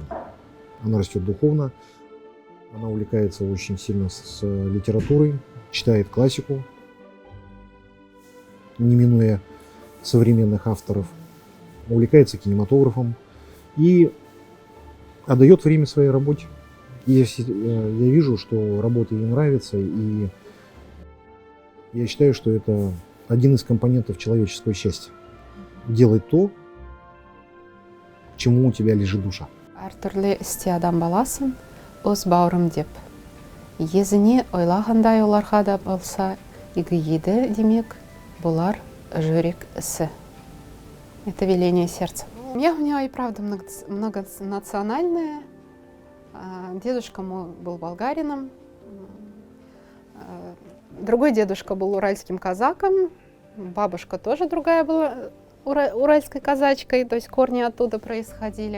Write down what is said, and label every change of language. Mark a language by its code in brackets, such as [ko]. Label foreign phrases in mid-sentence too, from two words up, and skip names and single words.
[ru] Она растет духовно, она увлекается очень сильно с литературой, читает классику, не минуя современных авторов, увлекается кинематографом и отдает время своей работе. Я вижу, что работа ей нравится, и я считаю, что это один из компонентов человеческого счастья. Делать то, к чему у тебя лежит душа. [kk] Әртүрлі істе адам баласын, өз бауырым деп. Езіне ойлағандай оларға да болса, игі еді демек, бұлар жүрек ісі. [ru] Это веление сердца. Семья у меня и правда многонациональная. Дедушка мой был болгарином, другой дедушка был уральским казаком, бабушка тоже другая была уральской казачкой, то есть корни оттуда происходили.